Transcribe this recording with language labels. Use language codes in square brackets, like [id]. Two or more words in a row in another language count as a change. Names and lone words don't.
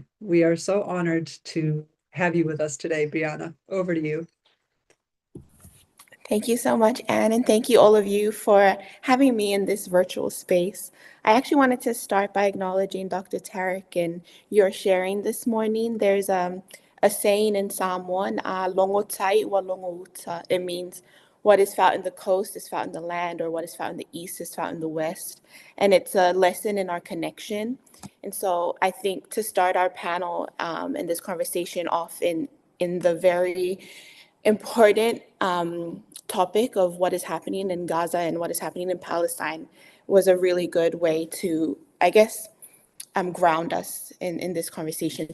[en] We are so honored to have you with us today, Brianna. Over to you. Thank you so much, Anne, and thank you all of you for having me in this virtual space. I actually wanted to start by acknowledging Dr. Tarek and your sharing this morning. There's a saying in Samoan, [sm] "Longo tai wa longo uta." [en] It means what is found in the coast is found in the land, or what is found in the east is found in the west. And it's a lesson in our connection. And so I think to start our panel and this conversation off in the very important topic of what is happening in Gaza and what is happening in Palestine was a really good way to, I guess, ground us in this conversation.